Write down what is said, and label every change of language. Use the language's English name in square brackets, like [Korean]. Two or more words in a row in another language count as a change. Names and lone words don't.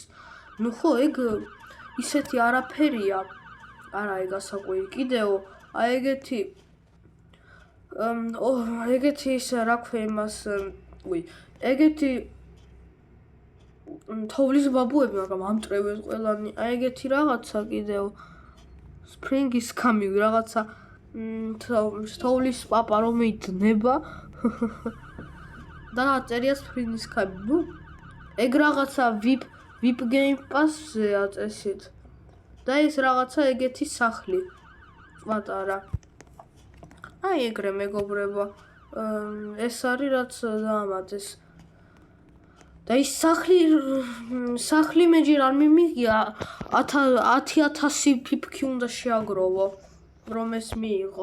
[Georgian] ნუ ხო ეგ ისეთი არაფერია. არა ეგ ასაკვირი კიდევ აი ეგეთი ის რა ქვია იმას ეგეთი თოვლის ბაბუები, მაგრამ ამტრევენ ყველანი. აი ეგეთი რაღაცა კიდევ [English] spring is coming [Georgian] რაღაცა თოვლის პაპა რომ იძნება და წერია [English] spring is coming. [Georgian] ნუ ეგ რაღაცა [English] VIP game pass- [Georgian] ზეა წესით. და ეს რაღაცა ეგეთი სახლი პატარა. აი ეგრე მეგობრებო. ეს არის რაც დაამატეს. და ის სახლი მე ჯერ არ მიმიღია 10,000 ფიფქი უნდა შეაგროვო რომ ეს მიიღო.